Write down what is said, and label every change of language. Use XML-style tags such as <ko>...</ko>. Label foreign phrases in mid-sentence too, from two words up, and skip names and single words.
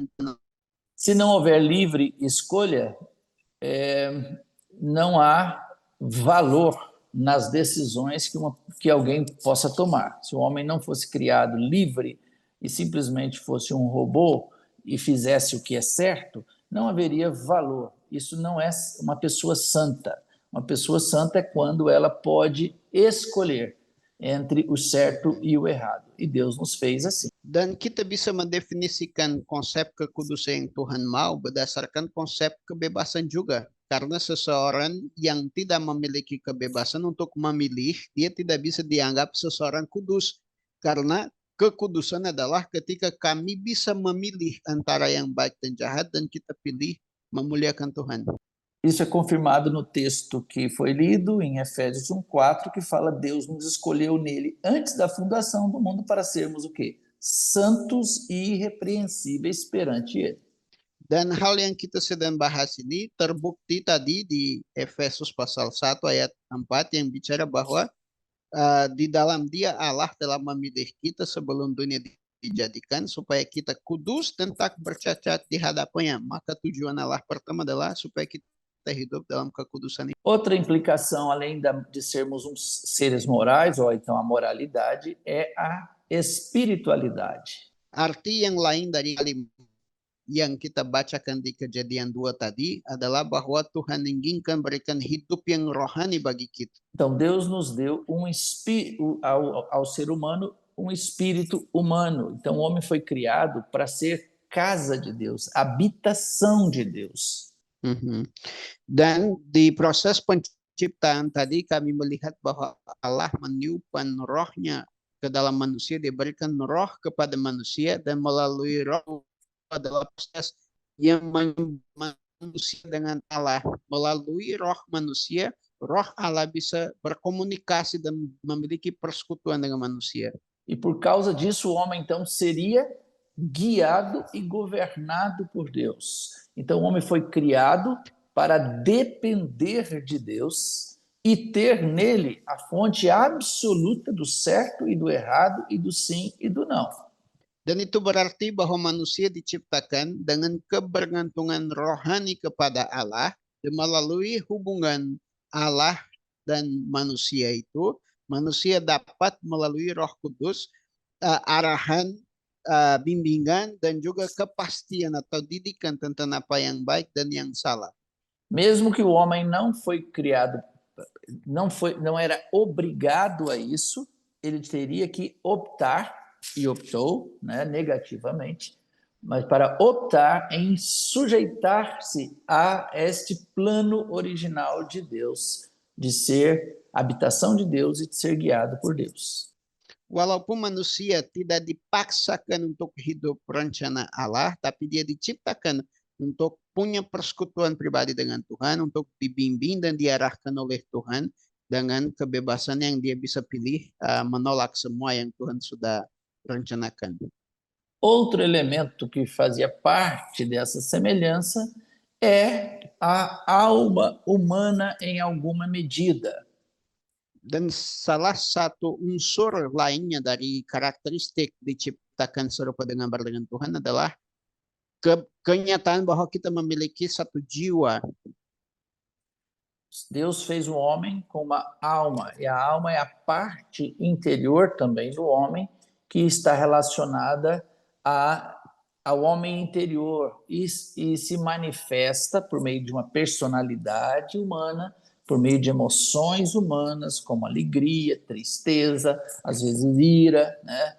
<pt>Se não houver livre escolha, não há valor nas decisões que alguém possa tomar. Se o homem não fosse criado livre e simplesmente fosse um robô e fizesse o que é certo, não haveria valor. Isso não é uma pessoa santa. Uma pessoa santa é quando ela pode escolher entre o certo e o errado. E Deus nos fez assim.</pt> <id>Dan kita bisa mendefinisikan konsep kekudusan yang Tuhan mau berdasarkan konsep kebebasan juga. Karena seseorang yang tidak memiliki kebebasan untuk memilih, dia tidak bisa dianggap seseorang kudus. Karena kekudusan adalah ketika kami bisa memilih antara yang baik dan jahat dan kita pilih memuliakan Tuhan.</id> <pt>Isso é confirmado no texto que foi lido em Efésios 1:4, que fala Deus nos escolheu nele antes da fundação do mundo para sermos o quê? Santos e irrepreensíveis perante ele.</pt> <id>Dan hal yang kita sedang bahas ini terbukti tadi di Efesus pasal 1 ayat 4 yang bicara bahwa di dalam dia Allah telah memilih kita sebelum dunia dijadikan supaya kita kudus dan tak bercacat di hadapannya. Maka tujuan Allah pertama adalah supaya kita hidup dalam kekudusan.</id> <pt>Outra implicação, além de sermos seres morais, ou então a moralidade, é a espiritualidade.</pt> <id>Arti yang lain dari kalimat yang kita bacakan di Kejadian 2 tadi adalah bahwa Tuhan inginkan berikan hidup yang rohani bagi kita.</id> <pt>Então Deus nos deu ao ser humano com o espírito humano. Então, o homem foi criado para ser casa de Deus, habitação de Deus.</pt> <id>Dan di proses penciptaan tadi kami melihat bahwa Allah meniupkan rohnya ke dalam manusia, dia berikan roh kepada manusia, dan melalui roh adalah proses yang manusia dengan Allah. Melalui roh manusia, roh Allah bisa berkomunikasi dan memiliki persekutuan dengan manusia.</id> <pt>E por causa disso, o homem, então, seria guiado e governado por Deus. Então, o homem foi criado para depender de Deus e ter nele a fonte absoluta do certo e do errado, e do sim e do não.</pt> <id>Dan itu berarti bahwa manusia diciptakan dengan kebergantungan rohani kepada Allah, dan melalui hubungan Allah dan manusia itu, manusia dapat melalui Roh Kudus arahan, bimbingan, dan juga kepastian atau didikan tentang apa yang baik dan yang salah.</id> <pt>Mesmo que o homem não foi criado, não era obrigado a isso, ele teria que optar, e optou, né, negativamente, mas para optar em sujeitar-se a este plano original de Deus, de ser habitação de Deus e de ser guiado por Deus.</pt> <id>Walaupun manusia tidak dipaksakan untuk hidup rencana Allah, tapi dia diciptakan untuk punya persekutuan pribadi dengan Tuhan, untuk dibimbing dan diarahkan oleh Tuhan dengan kebebasan yang dia bisa pilih, menolak semua yang Tuhan sudah rencanakan.</id> <pt>Outro elemento que fazia parte dessa semelhança é a alma humana em alguma medida.</pt> <id>Dan salah satu unsur lainnya dari karakteristik diciptakan serupa dengan berdengan Tuhan adalah kenyataan bahwa kita memiliki satu jiwa.</id> <pt>Deus fez o homem com uma alma, e a alma é a parte interior também do homem, que está relacionada ao homem interior e se manifesta por meio de uma personalidade humana, por meio de emoções humanas, como alegria, tristeza, às vezes ira, né?</pt>